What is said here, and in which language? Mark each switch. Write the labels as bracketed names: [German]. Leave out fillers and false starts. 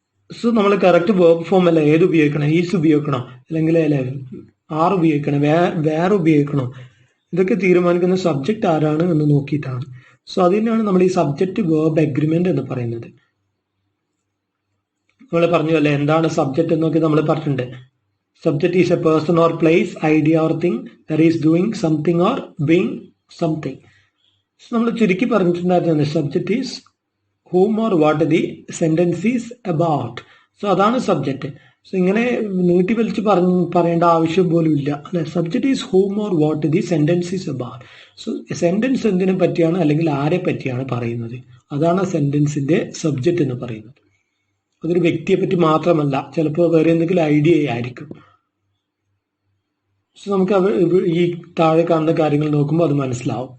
[Malayalam] So നമ്മൾ correct verb form അല്ല ഏത് ഉപയോഗിക്കണം, ഈസ് ഉപയോഗിക്കണോ അല്ലെങ്കിൽ അല്ലെ ആർ ഉപയോഗിക്കണം, വേർ ഉപയോഗിക്കണോ, ഇതൊക്കെ തീരുമാനിക്കുന്ന സബ്ജക്റ്റ് ആരാണ് എന്ന് നോക്കിയിട്ടാണ്. സോ അതിനാണ് നമ്മൾ ഈ സബ്ജക്റ്റ് വേർബ് അഗ്രിമെന്റ് എന്ന് പറയുന്നത്. നമ്മൾ പറഞ്ഞു അല്ലെ എന്താണ് സബ്ജക്റ്റ് എന്നൊക്കെ നമ്മൾ പറഞ്ഞിട്ടുണ്ട്. [English] Subject is a person or place, idea or thing that is doing something or being something. [Malayalam] So നമ്മൾ ചുരുക്കി പറഞ്ഞിട്ടുണ്ടായിരുന്നത് [English] Subject is whom or what the sentence is about. [Malayalam] So അതാണ് സബ്ജക്റ്റ്. സോ ഇങ്ങനെ നീട്ടി വലിച്ച് പറയേണ്ട ആവശ്യം പോലും ഇല്ല അല്ലെ. [English] Subject is whom or what the sentence is about. [Malayalam] So sentence എന്തിനെ പറ്റിയാണ് അല്ലെങ്കിൽ ആരെ പറ്റിയാണ് പറയുന്നത്, അതാണ് സെന്റൻസിന്റെ സബ്ജക്റ്റ് എന്ന് പറയുന്നത്. അതൊരു വ്യക്തിയെ പറ്റി മാത്രമല്ല, ചിലപ്പോൾ വേറെ എന്തെങ്കിലും ഐഡിയ ആയിരിക്കും. സോ നമുക്ക് ഈ താഴെ കാണുന്ന കാര്യങ്ങൾ നോക്കുമ്പോൾ അത് മനസ്സിലാവും.